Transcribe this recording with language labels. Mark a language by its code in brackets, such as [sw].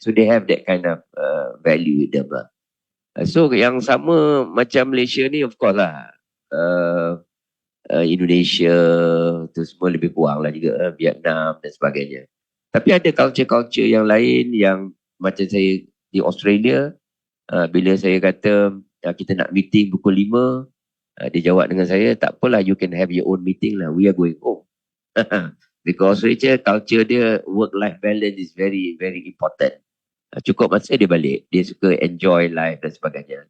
[en] So they have that kind of value with them lah. [ms] So yang sama macam Malaysia ni of course lah. Indonesia tu semua lebih kurang lah juga, Vietnam dan sebagainya. Tapi ada culture-culture yang lain yang macam saya di Australia, bila saya kata kita nak meeting pukul 5, dia jawab dengan saya, tak apalah, [en] you can have your own meeting lah, we are going home. Because Australia culture [ms] dia, [en] work-life balance is very, very important. [ms] Cukup masa dia balik, dia suka enjoy life dan sebagainya.